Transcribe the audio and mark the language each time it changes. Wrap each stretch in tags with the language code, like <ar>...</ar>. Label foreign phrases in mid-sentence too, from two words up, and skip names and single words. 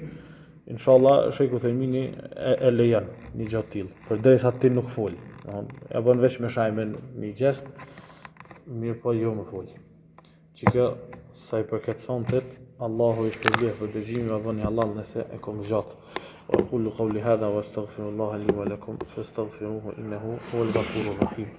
<sq>Inshallah Shejku Themini e lejon një gjë të tillë, përderisa ti nuk fol. Ja bën veç me shaj me një gjest, mirë po jo më fol. Që kjo sa i përket sontit, Allahu i shpërblet për dëgjimin e bëni halal nëse e kom zgjat.</sq> <ar>وأقول قولي هذا وأستغفر الله لي ولكم فاستغفروه إنه هو الغفور الرحيم</ar>